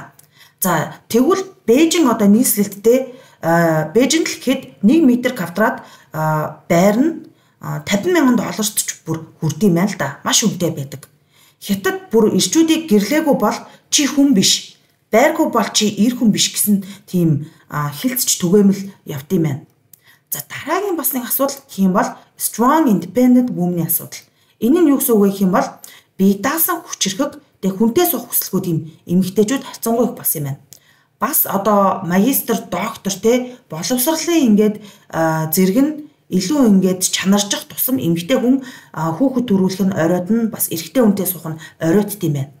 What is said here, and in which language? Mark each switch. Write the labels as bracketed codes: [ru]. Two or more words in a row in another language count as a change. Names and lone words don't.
[mn] За тэгвэл Бээжин одоо нийслэлттэй Бээжинд л гэхэд 1 м квадрат байр нь $50,000 ч бүр хүрдэм байна л да. Маш үнэтэй байдаг. Хятад бүр ирчүүдийг гэрлээгүй бол чи хүн биш. Байргүй бол чи ир хүн биш гэсэн тийм хэлцч түгээмэл явд юм байна. За дараагийн бас нэг асуудал гэх юм бол [en] strong independent woman- [mn] ийн асуудал. Энэ нь юу гэсэн үг вэ гэх юм бол бие даасан хүчрхэг тэг хүнтэй суух хүсэлгүй тийм эмэгтэйчүүд харьцангуй их болсон юм байна. Бас одоо магистр, доктор те боловсролын ингээд зэрэг нь илүү ингээд чанаржих тусам эмэгтэй хүн хүүхэд төрүүлэх нь оройд нь бас эрэгтэй хүнтэй суух нь оройтд юм байна.